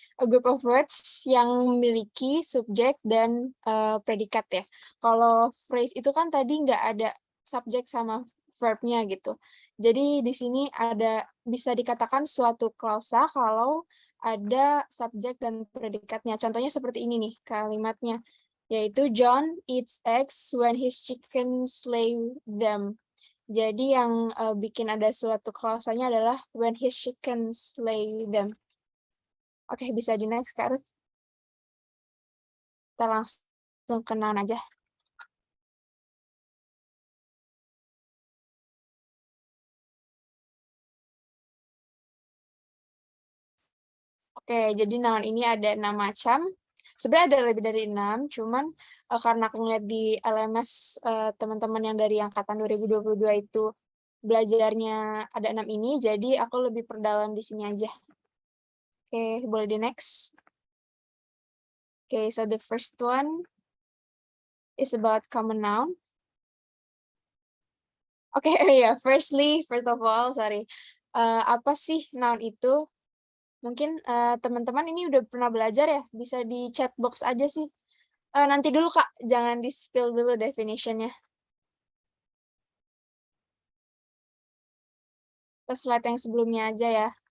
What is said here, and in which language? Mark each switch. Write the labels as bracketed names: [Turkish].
[English] A group of words [Indonesian] yang memiliki subjek dan predikat ya. Kalau phrase itu kan tadi nggak ada subjek sama verb-nya gitu. Jadi di sini ada bisa dikatakan suatu klausa kalau ada subjek dan predikatnya. Contohnya seperti ini nih kalimatnya. [English] yaitu John eats eggs when his chickens lay them. [Indonesian] Jadi yang bikin ada suatu klausanya adalah [English] when his chickens lay them. [Indonesian] Oke, bisa di next, Kak Ruth. Kita langsung ke noun aja. Oke, jadi noun ini ada 6 macam. Sebenarnya ada lebih dari 6, cuman karena aku ngeliat di LMS teman-teman yang dari angkatan 2022 itu belajarnya ada 6 ini, jadi aku lebih perdalam di sini aja. Oke, boleh di next. [English] Oke, so the first one is about common noun. Oke, ya, first of all, sorry. [Indonesian] Apa sih noun itu? Mungkin teman-teman ini udah pernah belajar ya, bisa di chat box aja sih. Nanti dulu Kak, jangan di-spill dulu definition-nya. Ke slide yang sebelumnya aja ya.